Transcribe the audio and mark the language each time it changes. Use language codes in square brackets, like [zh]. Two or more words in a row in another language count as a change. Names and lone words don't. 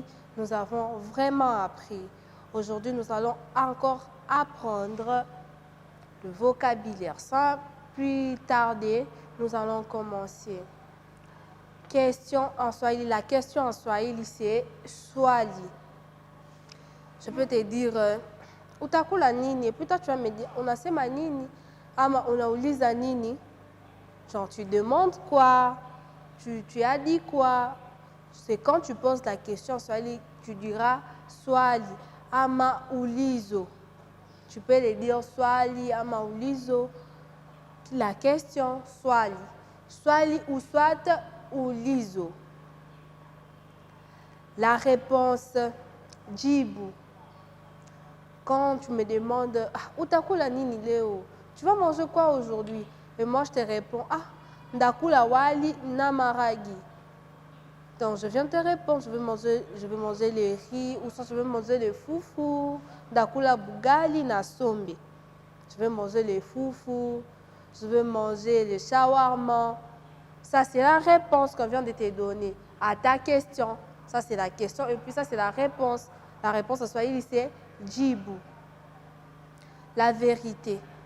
[fr] Nous avons vraiment appris. Aujourd'hui, nous allons encore apprendre le vocabulaire. Sans plus tarder, nous allons commencer. Question en swahili. La question en swahili, c'est swali. Je peux te dire, [sw] utakula nini? [fr] Et puis toi, tu vas me dire, [sw] unasema nini? Ama unauliza nini? [fr] Genre, tu demandes quoi? Tu as dit quoi? C'est quand tu poses la question swahili, tu diras [sw] swali ama ulizo. [fr] Tu peux le dire [sw] swali ama ulizo. [fr] La question swali. Swali ou soit ulizo. La réponse jibu. Quand tu me demandes, [sw] utakula nini leo? [fr] Tu vas manger quoi aujourd'hui? Et moi, je te réponds, [sw] ndakula wali na maragi. [fr] Donc, je viens te répondre, je vais manger le riz, ou soit je vais manger le foufou, [sw] ndakula bugali na sombe. [fr] Je vais manger le foufou, je vais manger le shawarma. Ça, c'est la réponse qu'on vient de te donner à ta question. Ça, c'est la question, et puis ça, c'est la réponse. La réponse en swahili, c'est jibu. La vérité.